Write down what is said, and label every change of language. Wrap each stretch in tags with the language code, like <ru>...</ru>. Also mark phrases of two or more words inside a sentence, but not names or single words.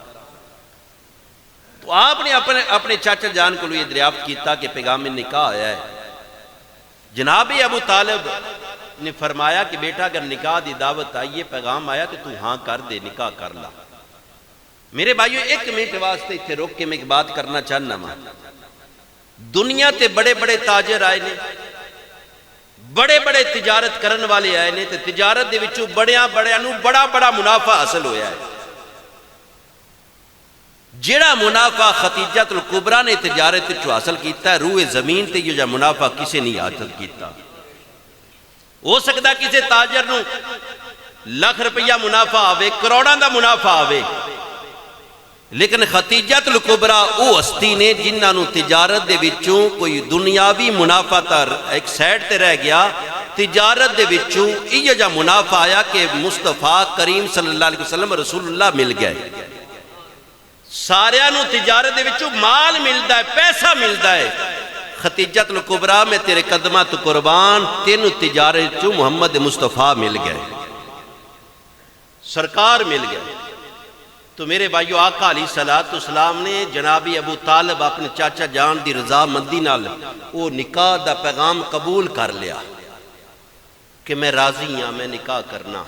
<pa>تو آپ نے اپنے چاچا جان کو یہ دریافت کیتا کہ پیغام نکاح آیا ہے جناب ابو طالب نے فرمایا کہ بیٹا اگر نکاح دی دعوت آئیے پیغام آیا تو ہاں کر دے نکاح کر لا میرے بھائیو ایک منٹ واسطے اتنے روک کے میں ایک بات کرنا چاہنا ہوں. دنیا تے بڑے بڑے تاجر آئے نے، بڑے بڑے تجارت کرن والے آئے نے، تے تجارت دے وچوں بڑیاں نو بڑا بڑا منافع حاصل ہویا ہے. جیڑا منافع خدیجہ الکبریٰ نے تجارت وچوں حاصل کیتا ہے، روئے زمین تے یہ جا منافع کسے نہیں حاصل کیتا. ہو سکتا کسے تاجر نو لاکھ روپیہ منافع آوے، کروڑاں دا منافع آوے، لیکن خدیجہ الکبریٰ او ہستی نے جنہاں نو تجارت دے وچوں کوئی دنیاوی منافع تر ایک سائڈ تے رہ گیا، تجارت دے وچوں یہ جا منافع آیا کہ مصطفیٰ کریم</pa> <ar>صلی اللہ علیہ وسلم</ar> <pa>رسول اللہ مل گئے. سارے نو تجارت دے وچوں مال ملدا ہے، پیسہ ملدا ہے. خدیجہ الکبریٰ میں تیرے قدمہ تو قربان، تینو تجارت وچوں محمد مصطفیٰ مل گئے، سرکار مل گئے. تو میرے بھائیو آقا</pa> <ar>علیہ السلام</ar> <pa>نے جناب ابو طالب اپنے چاچا جان دی رضا مندی نال وہ نکاح دا پیغام قبول کر لیا کہ میں راضی ہاں، میں نکاح کرنا.</pa>